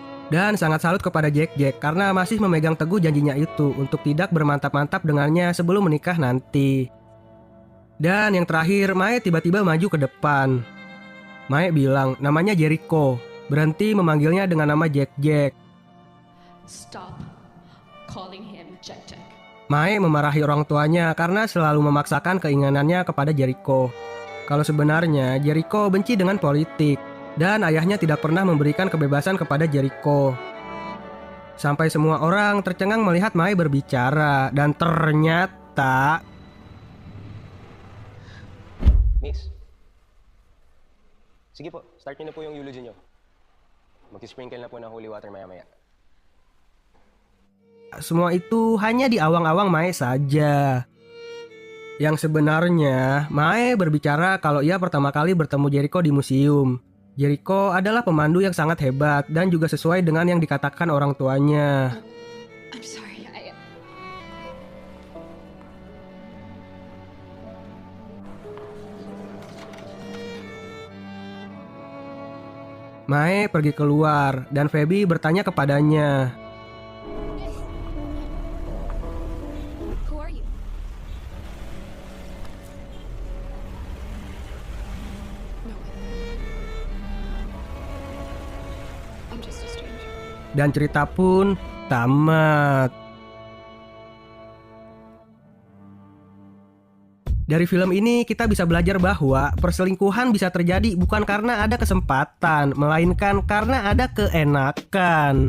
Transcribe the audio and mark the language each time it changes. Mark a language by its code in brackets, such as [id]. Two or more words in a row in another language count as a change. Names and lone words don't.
[id] Dan sangat salut kepada Jack karena masih memegang teguh janjinya itu untuk tidak bermantap-mantap dengannya sebelum menikah nanti. Dan yang terakhir, Mae tiba-tiba maju ke depan. Mae bilang namanya Jericho, berhenti memanggilnya dengan nama Jack. [en] Stop calling him Check, check. [id] Mae memarahi orang tuanya karena selalu memaksakan keinginannya kepada Jericho. Kalau sebenarnya Jericho benci dengan politik dan ayahnya tidak pernah memberikan kebebasan kepada Jericho. Sampai semua orang tercengang melihat Mae berbicara dan ternyata [tl] Miss. Sige po, start niyo na po yung eulogy niyo. Mag-sprinkle na po ng [en] holy water [tl] maya-maya. [id] semua itu hanya di awang-awang Mae saja. Yang sebenarnya, Mae berbicara kalau ia pertama kali bertemu Jericho di museum. Jericho adalah pemandu yang sangat hebat dan juga sesuai dengan yang dikatakan orang tuanya. [en] I'm sorry, [id] Mae pergi keluar dan Feby bertanya kepadanya. [en] Who are you? No way. I'm just a stranger. [id] Dan cerita pun tamat. Dari film ini kita bisa belajar bahwa perselingkuhan bisa terjadi bukan karena ada kesempatan, melainkan karena ada keenakan.